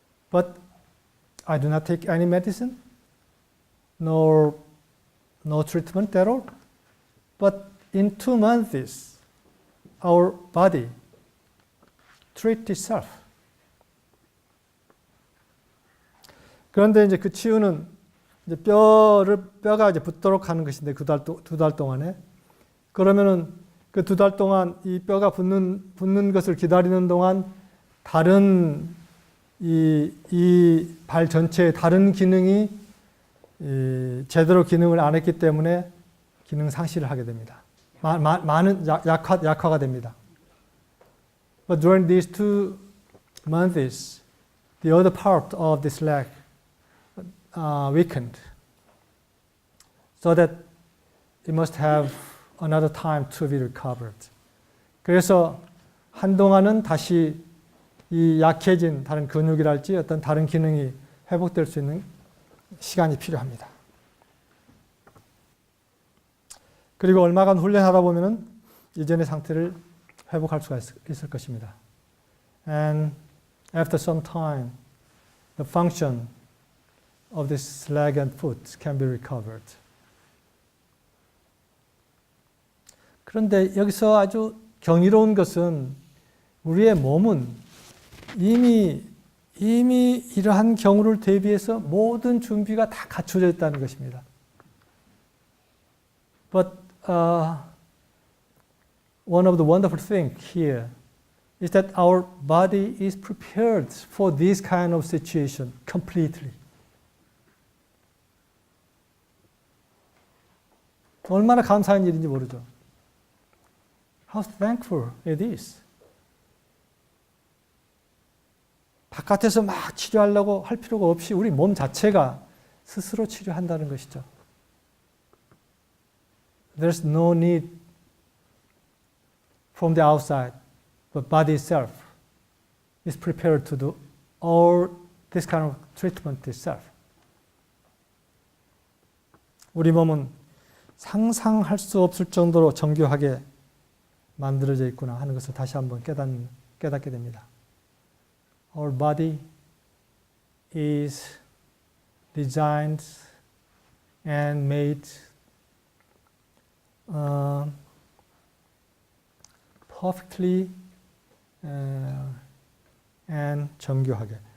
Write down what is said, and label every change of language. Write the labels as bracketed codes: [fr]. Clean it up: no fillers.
[en] But I do not take any medicine, no treatment at all. But in 2 months, our body treats itself. [ko] 그런데 이제 그 치유는 이제 뼈가 이제 붙도록 하는 것인데 2달 동안에, 그러면은 그 2달 동안 이 뼈가 붙는 것을 기다리는 동안 다른 이 발 전체의 다른 기능이 제대로 기능을 안 했기 때문에 기능 상실을 하게 됩니다. 많은 약화가 됩니다. [en] But during these 2 months, the other part of this leg weakened, so that it must have another time to be recovered. [ko] 그래서 한동안은 다시 이 약해진 다른 근육이랄지 어떤 다른 기능이 회복될 수 있는 시간이 필요합니다. 그리고 얼마간 훈련하다 보면은 이전의 상태를 회복할 수가 있을 것입니다. [en] And after some time, the function of this leg and foot can be recovered. [ko] 그런데 여기서 아주 경이로운 것은 우리의 몸은 이미 이러한 경우를 대비해서 모든 준비가 다 갖춰져 있다는 것입니다. [en] But one of the wonderful things here is that our body is prepared for this kind of situation completely. [ko] 얼마나 감사한 일인지 모르죠. [en] How thankful it is. [ko] 바깥에서 막 치료하려고 할 필요가 없이 우리 몸 자체가 스스로 치료한다는 것이죠. [en] There's no need from the outside. The body itself is prepared to do all this kind of treatment itself. [ko] 우리 몸은 상상할 수 없을 정도로 정교하게 만들어져 있구나 하는 것을 다시 한번 깨닫게 됩니다. [en] Our body is designed and made perfectly and 정교하게.